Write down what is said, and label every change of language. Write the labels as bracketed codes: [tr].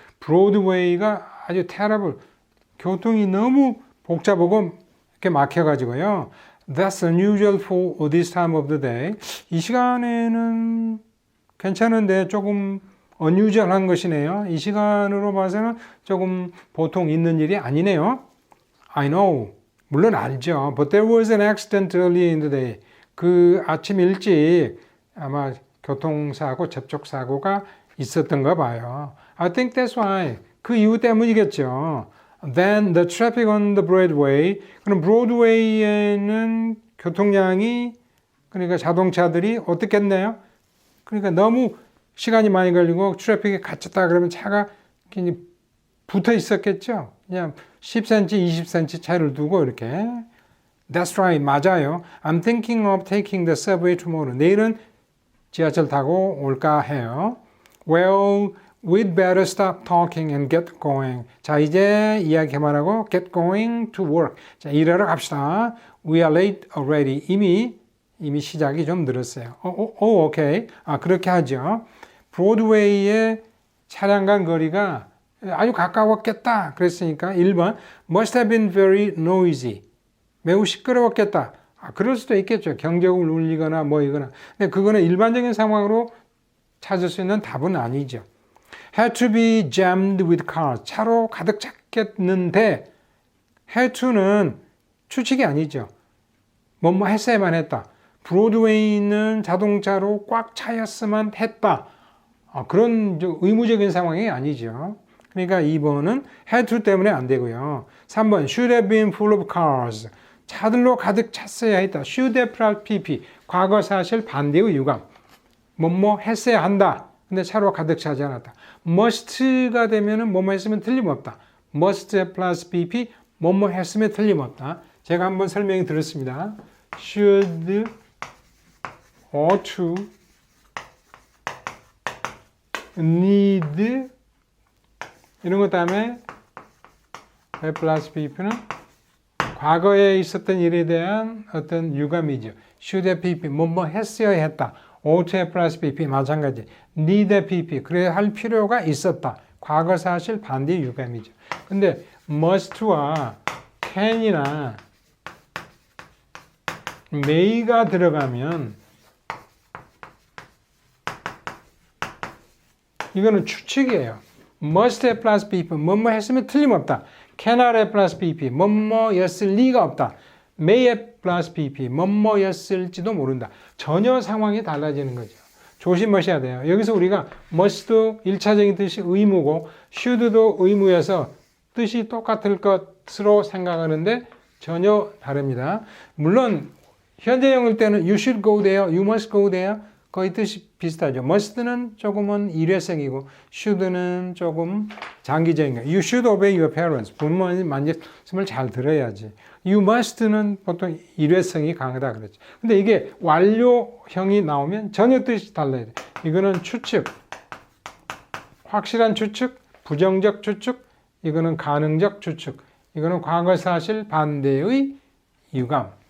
[ko] 브로드웨이가 아주 terrible. 교통이 너무 복잡하고 이렇게 막혀가지고요. [en] That's unusual for this time of the day. [ko] 이 시간에는 괜찮은데 조금 unusual한 것이네요. 이 시간으로 봐서는 조금 보통 있는 일이 아니네요. [en] I know. [ko] 물론 알죠. [en] But there was an accident early in the day. [ko] 그 아침 일찍 아마 교통사고, 접촉사고가 있었던가 봐요. [en] I think that's why. [ko] 그 이유 때문이겠죠. [en] Then the traffic on the Broadway. [ko] 그럼 브로드웨이에는 교통량이 그러니까 자동차들이 어떻겠네요? 그러니까 너무 시간이 많이 걸리고 트래픽에 갇혔다 그러면 차가 붙어 있었겠죠. 그냥 10cm, 20cm 차이를 두고 이렇게. [en] That's right. [ko] 맞아요. [en] I'm thinking of taking the subway tomorrow. [ko] 내일은 지하철 타고 올까 해요. [en] Well, we'd better stop talking and get going. [ko] 자, 이제 이야기 그만하고 [en] get going to work. [ko] 자, 일하러 갑시다. [en] We are late already. [ko] 이미 시작이 좀 늘었어요. 오케이. 아, 그렇게 하죠. 브로드웨이의 차량 간 거리가 아주 가까웠겠다. 그랬으니까 1번 [en] must have been very noisy. [ko] 매우 시끄러웠겠다. 아, 그럴 수도 있겠죠. 경적을 울리거나 뭐이거나. 근데 그거는 일반적인 상황으로 찾을 수 있는 답은 아니죠. [en] had to be jammed with cars. [ko] 차로 가득 찼겠는데 had to는 추측이 아니죠. 뭐뭐 했어야만 했다. 브로드웨이는 자동차로 꽉 차였으면 했다. 그런 의무적인 상황이 아니죠. 그러니까 2번은 had to 때문에 안 되고요. [en] 3번 should have been full of cars. [ko] 차들로 가득 찼어야 했다. should have plus pp. 과거 사실 반대의 유감. 뭐뭐 했어야 한다. 근데 차로 가득 차지 않았다. must가 되면은 뭐뭐 했으면 틀림없다. must have plus pp. 뭐뭐 했으면 틀림없다. 제가 한번 설명이 들었습니다. should, ought to, need 이런 것 다음에 have plus pp는 과거에 있었던 일에 대한 어떤 유감이죠. should have pp, 뭐뭐 했어야 했다. ought to have plus pp 마찬가지. need have pp, 그래야 할 필요가 있었다. 과거 사실 반대 유감이죠. 근데 must와 can이나 may가 들어가면 이거는 추측이에요. must have plus pp, 뭐뭐 했으면 틀림없다. cannot have plus pp, 뭐뭐였을 리가 없다. may have plus pp, 뭐뭐였을지도 모른다. 전혀 상황이 달라지는 거죠. 조심하셔야 돼요. 여기서 우리가 must도 1차적인 뜻이 의무고 should도 의무여서 뜻이 똑같을 것으로 생각하는데 전혀 다릅니다. 물론 현재형일 때는 [en] you should go there, you must go there [ko] 거의 뜻이 비슷하죠. must는 조금은 일회성이고 should는 조금 장기적인 거예요. [en] You should obey your parents. [ko] 부모님 말씀을 잘 들어야지. You must는 보통 일회성이 강하다 그랬죠. 근데 이게 완료형이 나오면 전혀 뜻이 달라야 돼. 이거는 추측, 확실한 추측, 부정적 추측, 이거는 가능적 추측, 이거는 과거 사실 반대의 유감.